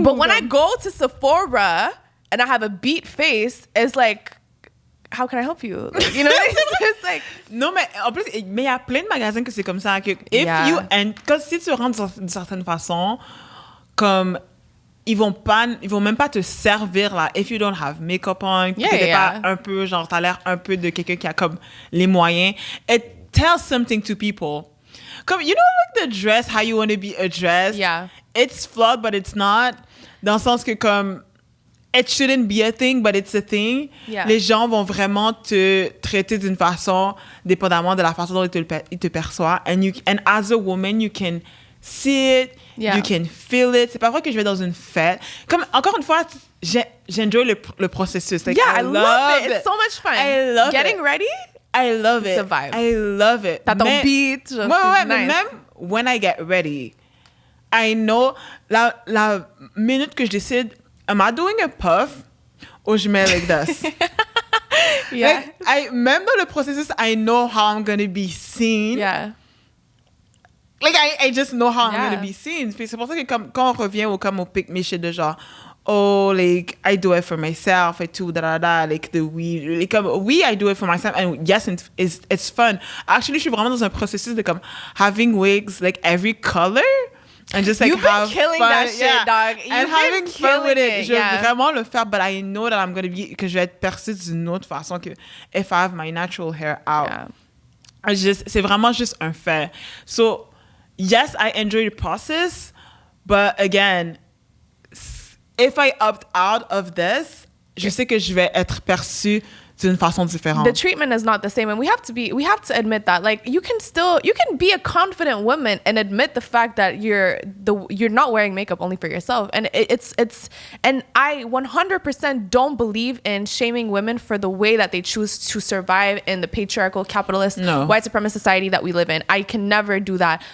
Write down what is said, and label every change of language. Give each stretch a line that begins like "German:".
English: But when I go to Sephora and I have a beat face, it's like, how can I help you? Like, you know, it's like...
French: Non, mais en plus, mais il y a plein de magasins que c'est comme ça. Que
English: if you...
French: Quand si tu rentres d'une certaine façon, comme... Ils vont même pas te servir là.
English: If you don't have makeup on,
French: t'es pas un peu, genre, t'as l'air un peu de quelqu'un qui a comme les moyens.
English: It tells something to people. Comme, you know, like the dress, how you want to be addressed. Yeah. It's flawed, but it's not.
French: Dans le sens que comme,
English: it shouldn't be a thing, but it's a thing. Yeah.
French: Les gens vont vraiment te traiter d'une façon, dépendamment de la façon dont ils te perçoivent.
English: And as a woman, you can see it. Yeah. You can feel it.
French: C'est pas vrai que je vais dans une fête. Comme, encore une fois, j'enjoy le processus.
English: Like, I love it. It's so much fun. I love Getting ready? I love it. It's a vibe. I love it.
French: T'as ton beat. Ouais,
English: nice.
French: Mais même
English: when I get ready, I know,
French: la minute que je décide,
English: am I doing a puff or
French: je mets
English: like this? Yeah. Like,
French: même dans le processus,
English: I know how I'm going to be seen. Yeah. Like, I just know how I'm going to be seen.
French: Puis c'est pour ça que quand on revient au pick me shit de genre,
English: oh, like, I do it for myself
French: et tout, like, the we.
English: Like, I do it for myself. And yes, it's fun.
French: Actually, je suis vraiment dans un processus de comme
English: having wigs, like, every color. And just like You've been killing fun. that shit, dog. And having fun with it.
French: Je veux vraiment le faire,
English: but I know that
French: que je vais être perçue d'une autre façon que
English: if I have my natural hair out.
French: Yeah. C'est vraiment juste un fait.
English: So, yes, I enjoy the process, but again, if I opt out of this,
French: je sais que je vais être perçue d'une façon différente.
English: The treatment is not the same, and we have to admit that. Like, you can be a confident woman and admit the fact that you're not wearing makeup only for yourself. And and I 100% don't believe in shaming women for the way that they choose to survive in the patriarchal, capitalist, white supremacist society that we live in. I can never do that.